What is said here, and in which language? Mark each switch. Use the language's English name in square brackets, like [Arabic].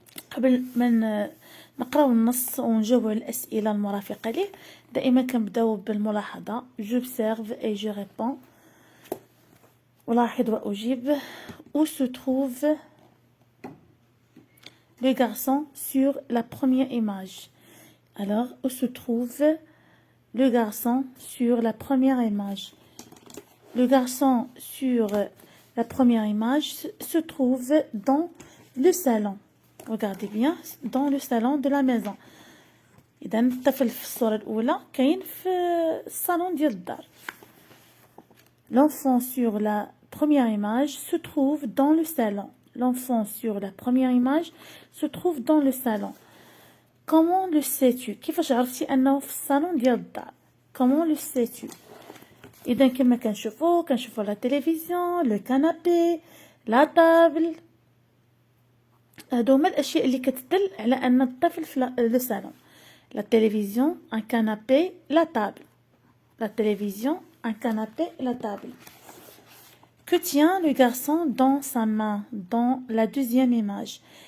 [Arabic] قبل ما نقراو النص ونجاوبوا على الأسئلة المرافقة ليه دائما كنبداو بالملاحظة [French] j'observe et je réponds. [Arabic] ألاحظ وأجيب. [French] Où se trouve le garçon sur la première image? Alors, où se trouve le garçon sur la première image? Le garçon sur la première image se trouve dans le salon. Regardez bien, dans le salon de la maison. [Arabic] إذا الطفل في الصورة الأولى كاين في الصالون ديال الدار. [French] L'enfant sur la première image se trouve dans le salon. L'enfant sur la première image se trouve dans le salon. Comment le sais-tu? [Arabic] كيفاش عرفتي أنه في الصالون ديال الدار؟ [French] Comment le sais-tu? [Arabic] إذا كما كنشوفو [French] لا تلفزيون، لو كانابي، لا طابل، [Arabic] هادو هما الاشياء اللي كتدل على ان الطفل في لو صالون. [French] لا تلفزيون، ان كانابي، لا طابل. لا تلفزيون، un canapé, la table. Que tient le garçon dans sa main dans la deuxième image?